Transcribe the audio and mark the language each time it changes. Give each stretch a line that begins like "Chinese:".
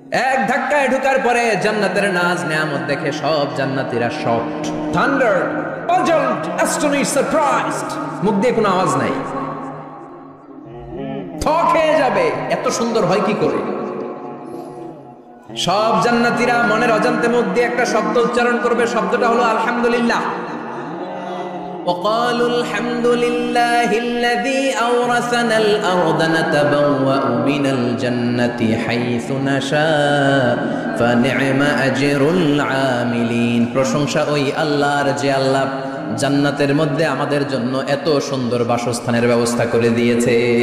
Bangla: এক ধাক্কায় ঢুকার পরে জান্নাতের নাজ নেয়ামত দেখে সব জান্নাতীরা
English: Shocked, thunder, puzzled, astonished, surprised.
Bangla: মুখ দিয়ে কোনো আওয়াজ নাই, থক হয়ে যাবে, এত সুন্দর হয় কি করে? সব জান্নাতীরা মনের অজান্তে মুখ দিয়ে একটা শব্দ উচ্চারণ করবে, শব্দটা হলো আলহামদুলিল্লাহ।
Arabic: وقالوا الحمد لله الذي أورثنا الأرض نتبوأ من الجنة حيث نشاء فنعم أجر العاملين।
Bangla: প্রশংসা ওই আল্লাহর যে আল্লাহ জান্নাতের মধ্যে আমাদের জন্য এত সুন্দর বাসস্থানের ব্যবস্থা করে দিয়েছে।